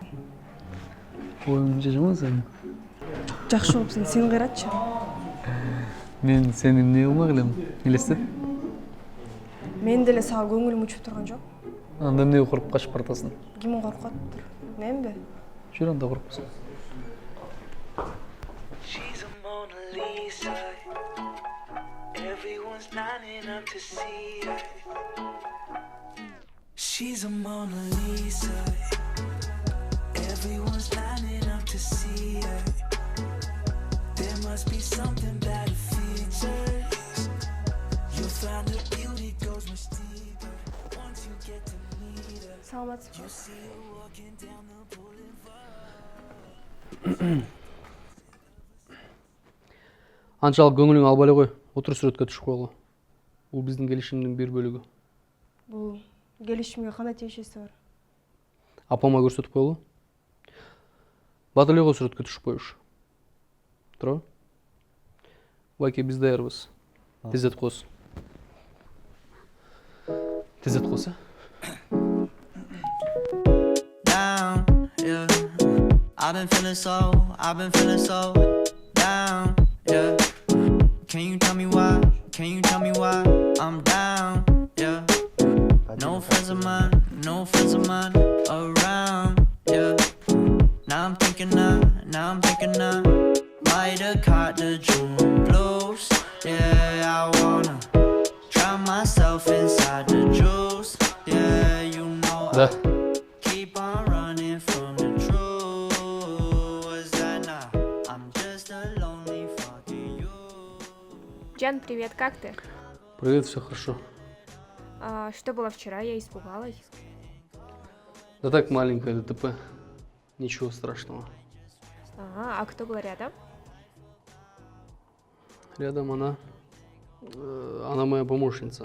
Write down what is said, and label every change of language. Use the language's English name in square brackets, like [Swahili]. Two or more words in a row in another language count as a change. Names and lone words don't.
[Kyrgyz] Оюң жаман сен. Жакшы болупсуң, сен кыйратчы. Мен сени эмне кылмак элем? Элестет. Мен деле сага көңүлүм учуп турган жок. Анда эмнеге коркуп качып баратасың? Ким коркуптур? Менби? Жүр анда коркпосоң. [English] She's a Mona Lisa. Everyone's lining up to see her. She's a Mona Lisa. Everyone's lining up to see her. There must be something about her features. You'll find her beauty goes much deeper once you get to meet her. [Kyrgyz] Саламатсызбы. [English] See her walking down the boulevard. [Kyrgyz] Анчалык көңүлүң албай эле кой. Отур сүрөткө түшүп койгула. Бул биздин келишимдин бир бөлүгү. Бул келишимге кандай тиешеси бар? Апама көрсөтүп койгула. Бат эле го сүрөткө түшүп коюш. Туурабы? Байке биз даярбыз. Тездетип коесуң. Тездетип койсо. [English] Down, yeah. I've been feeling so down, yeah. Can you tell me why? Can you tell me why I'm down, yeah. No friends of mine around, yeah. Now I'm thinking I might have caught the June blues, yeah. I wanna drown myself inside the juice, yeah. You know Да. keep on running from the truth. Was that not? I'm just a lonely [Russian] Жан, привет, как ты? Привет, все хорошо. Что было вчера? Я испугалась. Да так, маленькое ДТП. Ничего страшного. А кто был рядом? Рядом она. Она моя помощница.